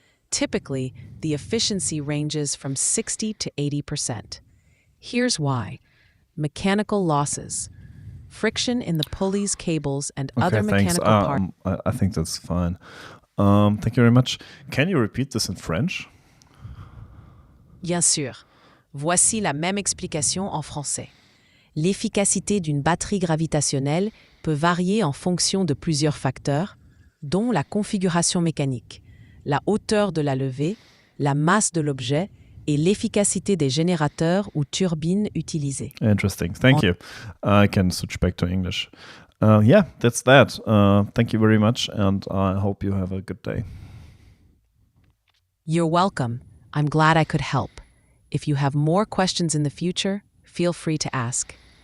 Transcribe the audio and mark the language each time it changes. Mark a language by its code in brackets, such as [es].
[en] Typically, the efficiency ranges from 60 to 80%. Here's why. Mechanical losses. Friction in the pulleys, cables, and other mechanical parts. I think that's fine. Thank you very much. Can you repeat this in French? [fr] Bien sûr. Voici la même explication en français. L'efficacité d'une batterie gravitationnelle peut varier en fonction de plusieurs facteurs, dont la configuration mécanique, la hauteur de la levée, la masse de l'objet et l'efficacité des générateurs ou turbines utilisées. [en] Interesting. Thank you. I can switch back to English. Yeah, that's that. Thank you very much, and I hope you have a good day. You're welcome. I'm glad I could help. If you have more questions in the future, feel free to ask.